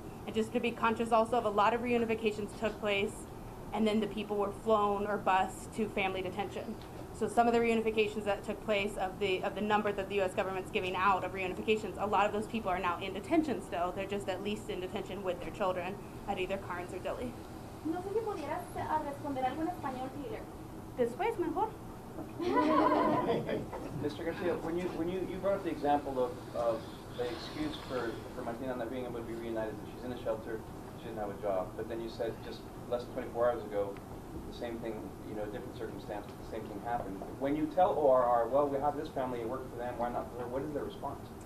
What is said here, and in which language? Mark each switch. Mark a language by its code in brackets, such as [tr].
[en] And just to be conscious also of a lot of reunifications took place and then the people were flown or bused to family detention. So some of the reunifications that took place, of the number that the U.S. government's giving out of reunifications, a lot of those people are now in detention still. They're just at least in detention with their children at either Carnes or Dilley. [es] No sé si pudieras responder algo en español, Peter. Después mejor. [en] Mr. Garcia, when you brought up the example of the excuse for Martina not being able to be reunited, that she's in a shelter, she didn't have a job, but then you said just less than 24 hours ago, the same thing, different circumstance, the same thing happened. When you tell ORR, well, we have this family, it worked for them, why not for her, what is their response?